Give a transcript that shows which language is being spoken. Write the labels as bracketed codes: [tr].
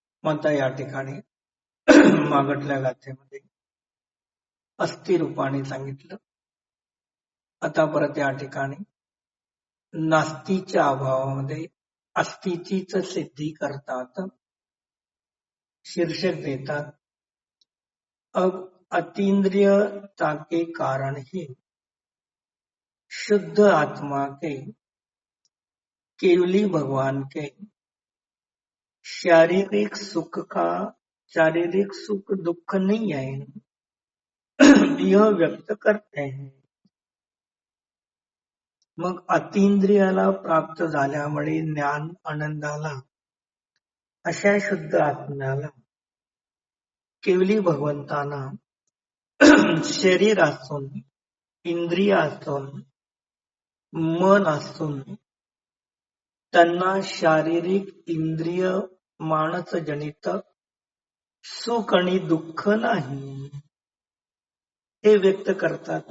[mr] आता या ठिकाणी मागटल्या गाथेमध्ये अस्थि रूपाने सांगितलं. आता परत या ठिकाणी नास्तीच्या अभावामध्ये अस्थिचीच सिद्धी करतात. शीर्षक देतात, [hi] अब अतीन्द्रियता के कारण ही शुद्ध आत्मा के केवली भगवान के शारीरिक सुख दुख नहीं है, यह व्यक्त करते हैं. [mr] मग अतींद्रियाला प्राप्त झाल्यामुळे ज्ञान आनंदाला अशा शुद्ध आत्म्याला केवली भगवंताना शरीर असून, इंद्रिय असून, मन असून त्यांना शारीरिक इंद्रिय मानसजनित सुख आणि दुःख नाही, हे व्यक्त करतात.